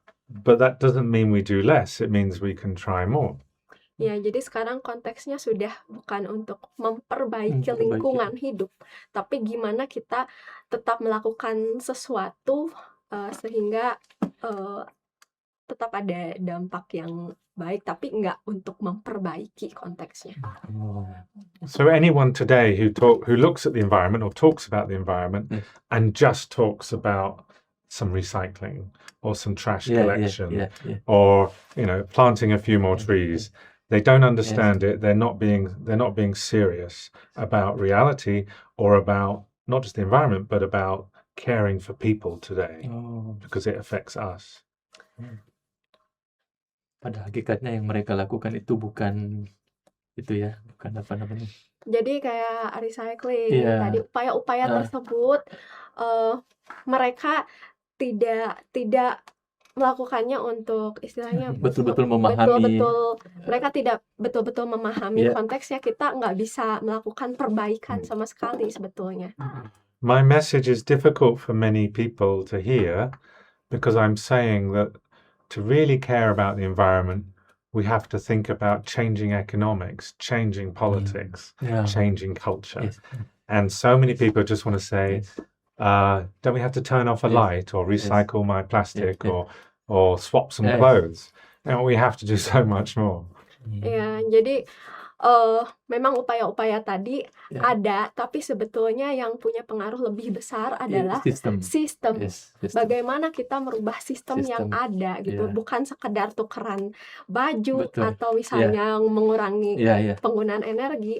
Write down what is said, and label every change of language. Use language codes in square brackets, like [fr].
[en] But that doesn't mean we do less. It means we can try more. [id] Ya, jadi sekarang konteksnya sudah bukan untuk memperbaiki lingkungan hidup, tapi gimana kita tetap melakukan sesuatu sehingga tetap ada dampak yang baik, tapi nggak untuk memperbaiki konteksnya. [en] So anyone today who looks at the environment or talks about the environment Yes. and just talks about some recycling or some trash collection or planting a few more trees, they don't understand it. They're not being serious about reality or about not just the environment but about caring for people today because it affects us. [id] Pada hakikatnya yang mereka lakukan itu bukan bukan apa namanya. Jadi kayak recycling tadi, upaya-upaya tersebut mereka tidak melakukannya untuk istilahnya betul-betul memahami. Mereka tidak betul-betul memahami konteksnya. Kita nggak bisa melakukan perbaikan sama sekali sebetulnya. [en] My message is difficult for many people to hear because I'm saying that to really care about the environment, we have to think about changing economics, changing politics, changing culture. Yes. And so many people just want to say, don't we have to turn off a light or recycle my plastic or swap some clothes? And we have to do so much more. [id] Ya, jadi memang upaya-upaya tadi ada, tapi sebetulnya yang punya pengaruh lebih besar adalah sistem. Bagaimana kita merubah sistem yang ada gitu, bukan sekedar tukeran baju atau misalnya mengurangi penggunaan energi.